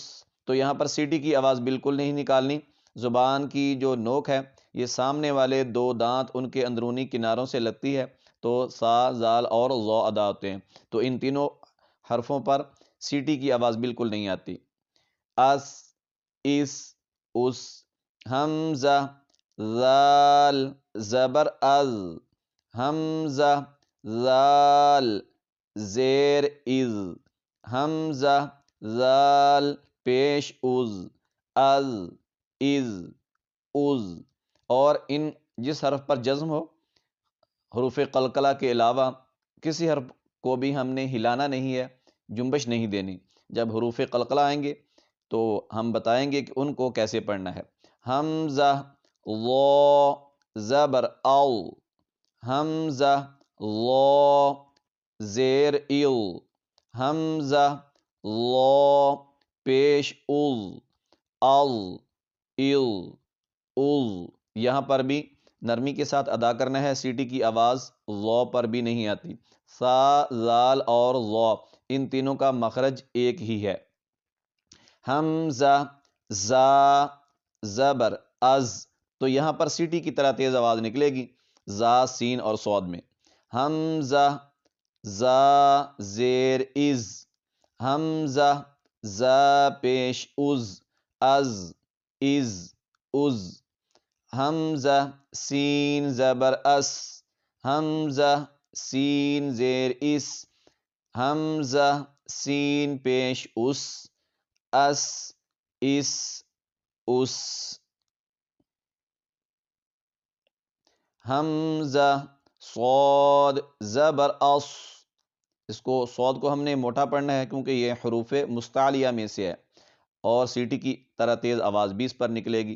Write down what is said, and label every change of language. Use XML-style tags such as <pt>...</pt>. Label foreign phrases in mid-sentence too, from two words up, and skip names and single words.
<ur>تو یہاں پر سیٹی کی آواز بالکل نہیں نکالنی۔ زبان کی جو نوک ہے یہ سامنے والے دو دانت ان کے اندرونی کناروں سے لگتی ہے، تو سا، زال اور ظا ادا ہوتے ہیں۔ تو ان تینوں حرفوں پر سیٹی کی آواز بالکل نہیں آتی۔ اس، اس، اس۔ حمزہ ذال زبر از، حمزہ ذال زیر از، حمزہ ذال پیش از، از، از، از۔ اور ان جس حرف پر جزم ہو حروف قلقلہ کے علاوہ کسی حرف کو بھی ہم نے ہلانا نہیں ہے، جنبش نہیں دینی۔ جب حروف قلقلہ آئیں گے تو ہم بتائیں گے کہ ان کو کیسے پڑھنا ہے۔ حمزہ ضا زبر او، حمزہ ضا زیر ایل، حمزہ ضا پیش از، ال، ایل، از۔ یہاں پر بھی نرمی کے ساتھ ادا کرنا ہے، سیٹی کی آواز ضا پر بھی نہیں آتی۔ سا، زال اور ضا ان تینوں کا مخرج ایک ہی ہے۔ حمزہ زا زبر از، تو یہاں پر سیٹی کی طرح تیز آواز نکلے گی، زا، سین اور صاد میں۔ حمزہ زا زیر از، حمزہ زا پیش از، از، از، از۔ حمزہ سین زبر اس، حمزہ سین زیر اس، حمزہ سین پیش اس، اس، اس، اس۔ حمزہ صاد زبر اص، اس کو صاد کو ہم نے موٹا پڑھنا ہے کیونکہ یہ حروف مستعلیہ میں سے ہے، اور سیٹی کی طرح تیز آواز بھی اس پر نکلے گی۔</ur>